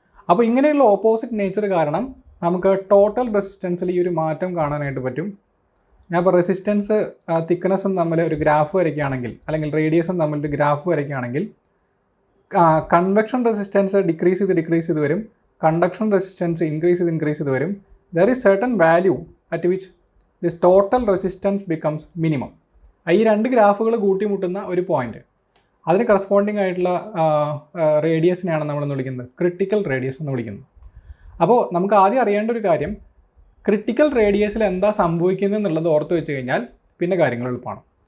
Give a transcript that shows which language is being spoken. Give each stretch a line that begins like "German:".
Malayalam: അപ്പോൾ ഇങ്ങനെയുള്ള opposite nature കാരണം നമുക്ക് ടോട്ടൽ റെസിസ്റ്റൻസിൽ ഈ ഒരു മാറ്റം കാണാനായിട്ട് പറ്റും. ഞാൻ ഇപ്പോൾ റെസിസ്റ്റൻസ് തിക്നെസ്സും തമ്മിൽ ഒരു ഗ്രാഫ് വരയ്ക്കുകയാണെങ്കിൽ, അല്ലെങ്കിൽ റേഡിയസും തമ്മിൽ ഒരു ഗ്രാഫ് വരയ്ക്കുകയാണെങ്കിൽ, കൺവെക്ഷൻ റെസിസ്റ്റൻസ് ഡിക്രീസ് ചെയ്ത് വരും, കണ്ടക്ഷൻ റെസിസ്റ്റൻസ് ഇൻക്രീസ് ചെയ്ത് വരും.
English: There is certain value at which this total resistance becomes minimum.
Malayalam: ഈ രണ്ട് ഗ്രാഫുകൾ കൂട്ടിമുട്ടുന്ന ഒരു പോയിന്റ്, അതിന് കറസ്പോണ്ടിങ് ആയിട്ടുള്ള റേഡിയസിനെയാണ് നമ്മളെന്ന് വിളിക്കുന്നത് ക്രിട്ടിക്കൽ റേഡിയസ് എന്ന് വിളിക്കുന്നത്. അപ്പോൾ നമുക്ക് ആദ്യം അറിയേണ്ട ഒരു കാര്യം, ക്രിട്ടിക്കൽ റേഡിയസിൽ എന്താ സംഭവിക്കുന്നത് എന്നുള്ളത് ഓർത്ത് വെച്ച് കഴിഞ്ഞാൽ പിന്നെ കാര്യങ്ങൾ എളുപ്പമാണ്.